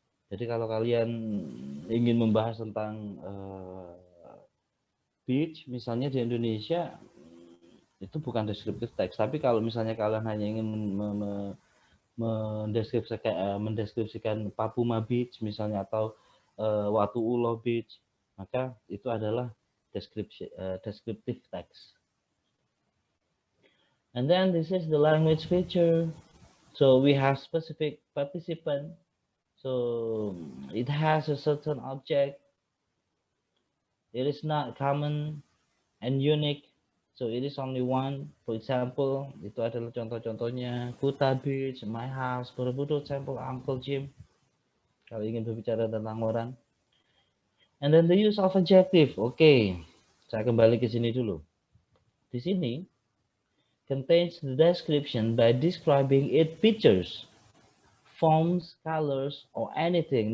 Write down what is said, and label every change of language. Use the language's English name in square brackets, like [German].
[Indonesian] Jadi kalau kalian ingin membahas tentang beach, misalnya di Indonesia, itu bukan descriptive text. Tapi kalau misalnya kalian hanya ingin mendeskripsikan Papuma Beach misalnya, atau Watu Ulo Beach, maka itu adalah descriptive text. [English] And then this is the language feature. So we have specific participant. So it has a certain object. It is not common and unique. So it is only one. For example, [Indonesian] itu adalah contoh-contohnya. [English] Kuta Beach, my house, Borobudur Temple, Uncle Jim. [Indonesian] Kalau ingin berbicara tentang orang. [English] And then the use of adjective. [Indonesian] Oke, saya kembali ke sini dulu. Di sini [English] contains the description by describing its features, forms, colors, or anything.